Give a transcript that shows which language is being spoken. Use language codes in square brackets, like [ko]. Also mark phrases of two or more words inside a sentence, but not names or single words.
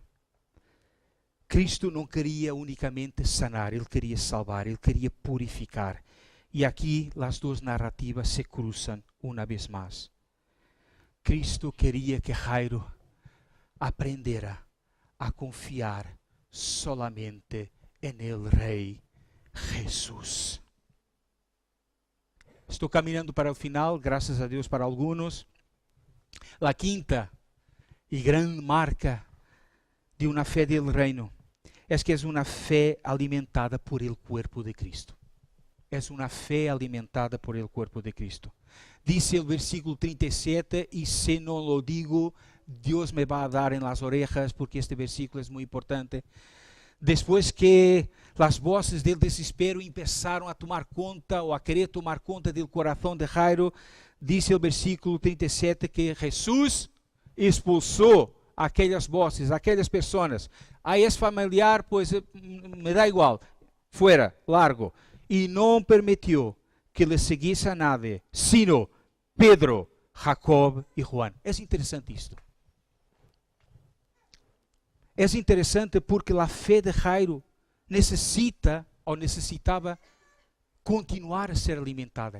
[pt] Cristo não queria unicamente sanar, Ele queria salvar, Ele queria purificar. E aqui as duas narrativas se cruzam uma vez mais. Cristo queria que Jairo aprendera a confiar [es] solamente en el [pt] Rei Jesus. Estou caminhando para o final, graças a Deus para alguns. A quinta e grande marca de uma fé [es] del reino [pt] é que é uma fé alimentada [es] por el cuerpo de Cristo. [pt] É uma fé alimentada [es] por el cuerpo de Cristo. [pt] Dice o versículo 37, e se não lo digo, Deus [es] me va a dar en las orejas, [pt] porque este versículo é muito importante. Depois que as vozes [es] del desespero [pt] empezaram a tomar conta, ou a querer tomar conta do coração de Jairo, dice o versículo 37 que Jesus expulsou aquelas vozes, aquelas pessoas. Aí é familiar, pois me dá igual, [es] fuera, largo. [pt] E não permitiu que lhe seguisse [es] a nadie, sino [pt] Pedro, Jacob e Juan. É interessante isto. É interessante porque a fé de Jairo necessitava continuar a ser alimentada.